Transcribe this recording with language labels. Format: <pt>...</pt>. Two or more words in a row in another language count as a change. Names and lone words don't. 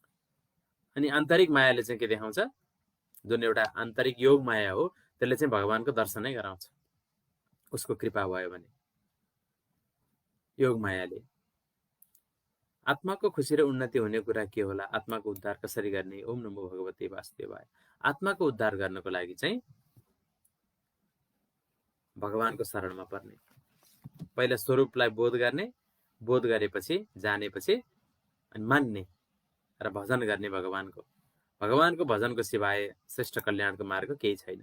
<ne>अनि आन्तरिक मायाले चाहिँ के देखाउँछ? जुन एउटा आन्तरिक योग माया हो त्यसले चाहिँ भगवानको दर्शनै गराउँछ उसको कृपा भयो भने। योग मायाले आत्माको खुसी र उन्नति हुने कुरा के होला, आत्माको उद्धार कसरी गर्ने?</ne> <sa>ओम नमो भगवते वासुदेवाय।</sa> <ne>आत्माको उद्धार गर्नको लागि चाहिँ भगवानको शरणमा पर्ने, पहिला स्वरूपलाई बोध गर्ने, बोध गरेपछि जानेपछि अनि मान्ने र भजन गर्ने भगवानको। भगवानको भजनको सिवाय श्रेष्ठ कल्याणको मार्ग केही छैन।</ne>